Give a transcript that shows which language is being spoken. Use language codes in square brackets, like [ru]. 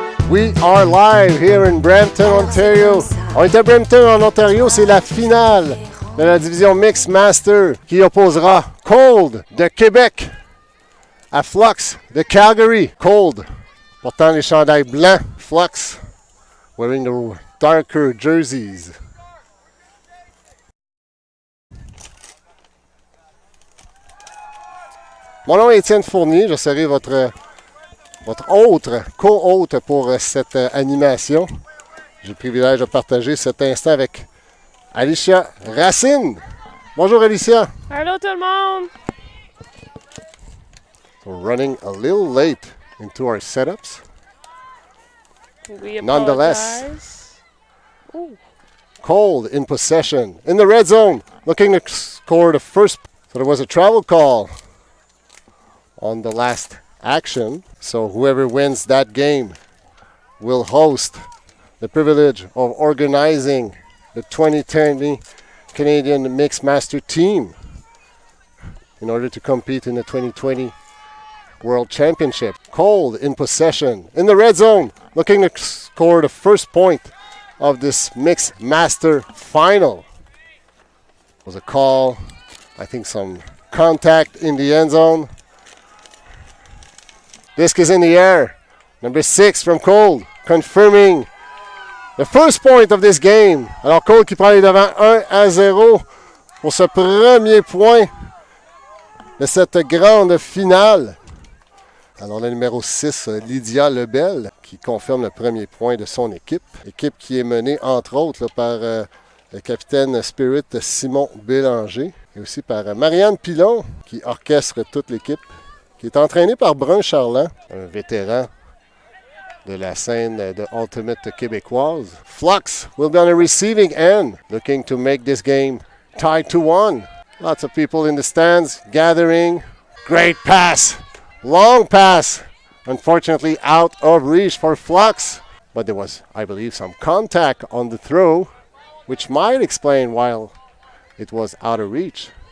[en] We are live here in Brampton, Ontario. [fr] On est à Brampton, en Ontario. C'est la finale de la division Mixed Master qui opposera Qold de Québec à Flux de Calgary. Qold portant les chandails blancs. [en] Flux wearing the darker jerseys. [fr] Mon nom est Étienne Fournier, je serai votre co-hôte pour cette animation. J'ai le privilège de partager cet instant avec Alicia Racine. Bonjour Alicia. Allô tout le monde. [en] So running a little late into our setups. We Nonetheless, Qold in possession in the red zone, looking to score the first. So there was a travel call on the last action. So whoever wins that game will host the privilege of organizing the 2020 Canadian Mixed Master team in order to compete in the 2020 World Championship. Qold in possession in the red zone, looking to score the first point of this Mixed Master final. It was a call, I think some contact in the end zone. Disc is in the air. Number 6 from Qold, confirming the first point of this game. [fr] Alors Qold qui prend les devants 1-0 pour ce premier point de cette grande finale. Alors le numéro 6, Lydia Lebel, qui confirme le premier point de son équipe. Équipe qui est menée entre autres là, par le capitaine Spirit Simon Bélanger et aussi par Marianne Pilon qui orchestre toute l'équipe, qui est entraînée par Brun Charland, un vétéran de la scène de Ultimate québécoise. [en] Flux will be on the receiving end, looking to make this game tied to 1. Lots of people in the stands gathering. Great pass, long pass. Unfortunately out of reach for Flux, but there was, I believe, some contact on the throw, which might explain why it was out of reach.